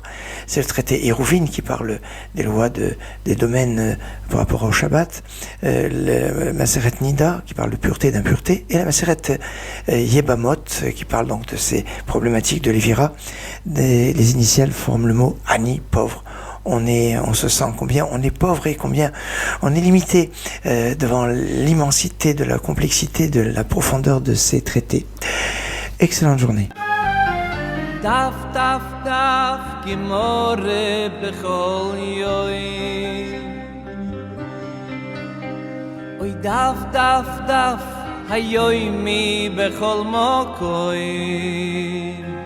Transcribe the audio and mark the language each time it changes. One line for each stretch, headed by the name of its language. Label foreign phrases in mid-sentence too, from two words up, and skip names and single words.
French: C'est le traité Hérouvin qui parle des lois des domaines par rapport au Shabbat, le Maseret Nida qui parle de pureté et d'impureté, et la Maseret Yebamot qui parle donc de ces problématiques de Lévira. Les initiales forment le mot Ani, pauvre. On se sent combien on est pauvre et combien on est limité devant l'immensité de la complexité, de la profondeur de ces traités. Excellente journée.
Hebrew: דף דף דף גמרא בכל יום אוי דף דף דף היומי בכל מקום